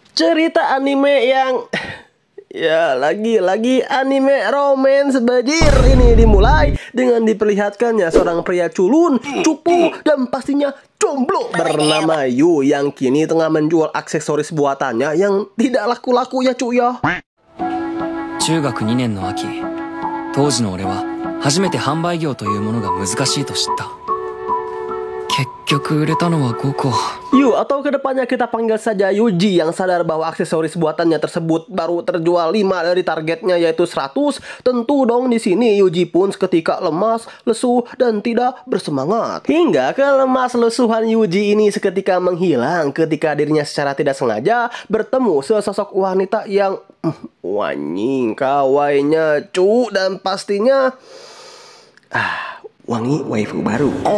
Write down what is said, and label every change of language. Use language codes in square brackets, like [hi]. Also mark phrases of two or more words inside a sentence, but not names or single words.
[id] cerita anime yang ya lagi-lagi anime romance bajir. Ini dimulai dengan diperlihatkannya seorang pria culun, cupu, dan pastinya jomblo bernama Yu yang kini tengah menjual aksesoris buatannya yang tidak laku-laku ya cuy ya. [ja] 中学2年の秋、当時の俺は初めて販売業というものが難しいと知った。結局売れたのは5 個。 [id] Yu atau kedepannya kita panggil saja Yuji yang sadar bahwa aksesoris buatannya tersebut baru terjual 5 dari targetnya yaitu 100. Tentu dong di sini Yuji pun seketika lemas, lesu, dan tidak bersemangat. Hingga kelemas lesuhan Yuji ini seketika menghilang ketika dirinya secara tidak sengaja bertemu sesosok wanita yang wangi kawainya cu, dan pastinya wangi waifu baru.